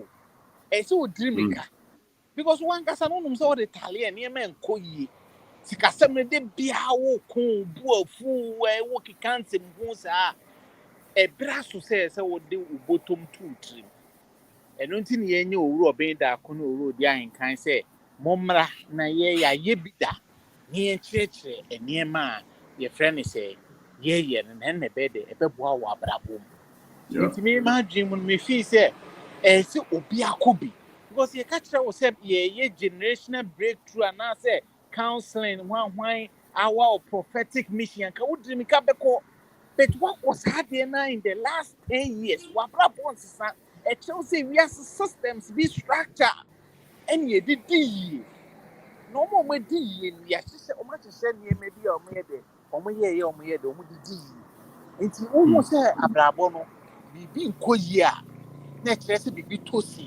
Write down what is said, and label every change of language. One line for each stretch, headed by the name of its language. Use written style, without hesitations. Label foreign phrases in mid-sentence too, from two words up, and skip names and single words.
Akan: ɛsɛ wodiri mika because wankasa no nom sɛ wɔde taleɛ nneɛma nkɔ yie sikasɛm no de biaa woko bu afu wo keka nsɛm ho saa ɛbra so sɛ wode wobɔtɔm too tirim ɛno nti ne yɛnyɛ owurɔ ɔbɛn daako no owurɔ di ahenkan sɛ mommra na yɛyɛ bi da ne yɛnkyerɛkyerɛ nneɛma a yɛfrɛ no sɛ yɛyɛ no na ɛnna ɛbɛyɛ dɛ ɛbɛboa wɔ abrabɔ mu nti me madwene mu no mefii sɛ ɛsɛ obi akɔ bi because yɛka kyerɛ wo sɛ yɛyɛ
English: generational breakthrough
Akan: anaasɛ counseling hwan
English: our prophetic mission
Akan: ka wodiri mi ka bɛkɔ
English: but what was happening now in the last 10 years
Akan: wabrabɔ nsesa ɛkyerɛw sɛ wiase systems bi structure ɛne yɛdedi yie na ɔmo di yie no yɛahyehyɛ ɔmo ahyehyɛ nneɛma bi a ɔmo yɛ dɛ ɔmo didi yie nti wohu sɛ abrabɔ no biribi nkɔ yie a na ɛkyerɛ sɛ biribi tɔ si